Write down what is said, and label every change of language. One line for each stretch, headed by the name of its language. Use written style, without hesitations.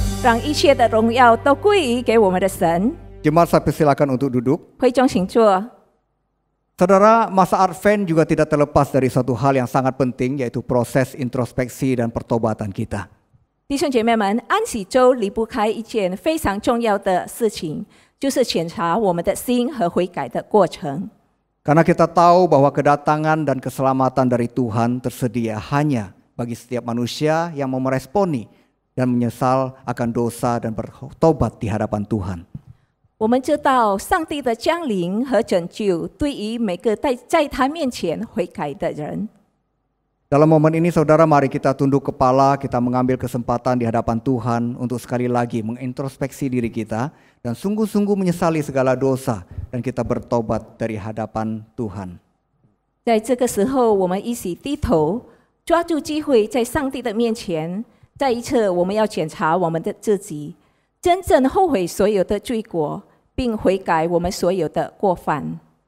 Chinese: 让一切的荣耀都归于给我们的神。
Indonesian: Jemaat saya persilakan untuk duduk.
Chinese: 会中请坐。
Indonesian: Saudara, masa Advent juga tidak terlepas dari satu hal yang sangat penting, yaitu proses introspeksi dan pertobatan kita.
Chinese: 弟兄姐妹们，安息周离不开一件非常重要的事情，就是检查我们的心和悔改的过程。
Indonesian: Karena kita tahu bahwa kedatangan dan keselamatan dari Tuhan tersedia hanya bagi setiap manusia yang mau meresponi dan menyesal akan dosa dan bertobat di hadapan Tuhan.
Chinese: 我们知道上帝的降临和拯救对于每个在他面前悔改的人。
Indonesian: Dalam momen ini saudara, mari kita tunduk kepala, kita mengambil kesempatan di hadapan Tuhan untuk sekali lagi mengintrospeksi diri kita dan sungguh-sungguh menyesali segala dosa dan kita bertobat dari hadapan Tuhan.
Chinese: 在这个时候，我们一起低头，抓住机会，在上帝的面前，再一次我们要检查我们的自己，真正后悔所有的罪过，并悔改我们所有的过犯。